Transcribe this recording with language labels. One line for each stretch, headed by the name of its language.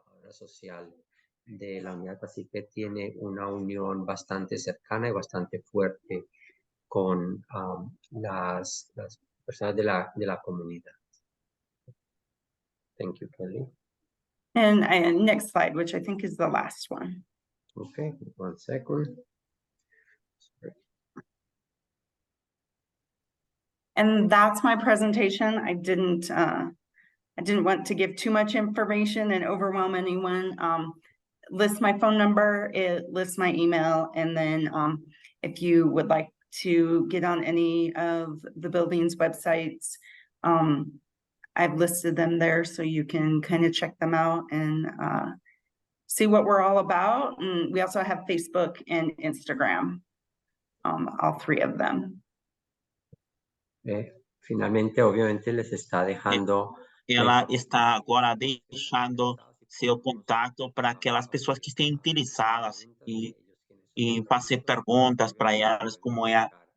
Spanish: Social de la unidad, así que tiene una unión bastante cercana y bastante fuerte con las personas de la comunidad.
English: Thank you, Kelly. And next slide, which I think is the last one. Okay, 1 second. Sorry. And that's my presentation. I didn't want to give too much information and overwhelm anyone. List my phone number, it lists my email, and then if you would like to get on any of the building's websites, I've listed them there so you can kind of check them out and see what we're all about. And we also have Facebook and Instagram, all 3 of them.
Spanish: Finalmente, obviamente, les está dejando.
Portuguese: Ela está agora deixando seu contato para aquelas pessoas que estão interessadas e fazer perguntas para elas, como é.